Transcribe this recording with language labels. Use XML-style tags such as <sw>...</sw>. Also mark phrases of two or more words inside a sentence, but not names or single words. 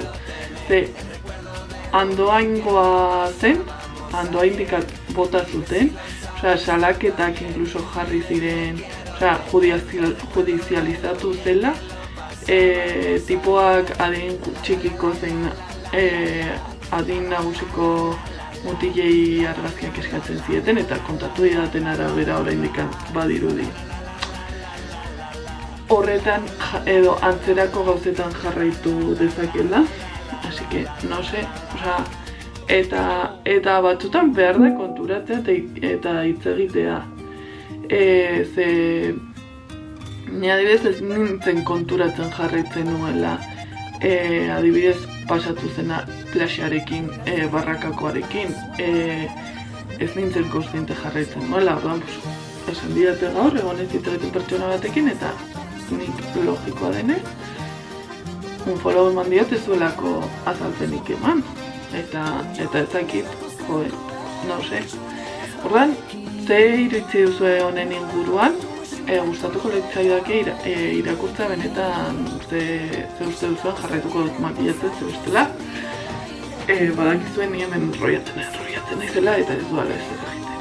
<eu>Ze, andoaingoa zen, andoaindikat bota zuten, osea, salaketak inkluso jarri ziren, osea, judizializatu zela, tipoak adin txikiko zein adin nagusiko mutilei argazkiak eskatzen zieten eta kontatu didaten arabera oraindik badirudi. Horretan edo antzerako gauzetan jarraitu dezakela,</eu> <es>así que, no sé,</es> <eu>osea, eta batzutan behar da konturatzea eta hitz egitea. Ze, ni adibidez ez nintzen konturatzen jarraitzen nuela, adibidez pasatu zena plaxarekin, barrakakoarekin, ez nintzen kontziente jarraitzen nuela, orduan, esan didate gaur, egon ez ditretu pertsona batekin, eta nik logikoa denez,</eu> <es>un follow</es> <eu>eman diot ez duelako azalpenik eman, eta ezakit,</eu> <es>joder, no sé.</es> <eu>Orduan, ze iritzi duzue honen inguruan, gustatuko litzaidake irakurtza benetan ze uste duzuen jarraituko dut makillatzen ze bestela. Badakizuen ni hemen enrollatzen naizela eta ez duela ez egiten.</eu>